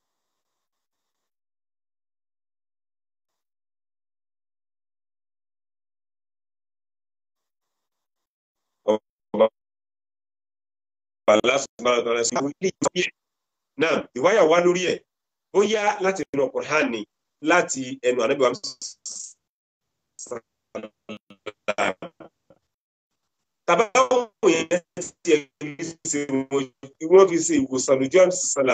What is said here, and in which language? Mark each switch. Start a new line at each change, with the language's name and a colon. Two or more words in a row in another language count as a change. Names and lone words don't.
Yoruba: Ọba
Arabic: الله سبحانه وتعالى
Yoruba: sí ilé náà ìwáyà wá lórí ẹ̀ bóyá láti inú Quran ni láti ẹnu Ànábì wa tàbáwò yẹn tí wọ́n fi ṣe ìwòsàn lójú àmì sàlám.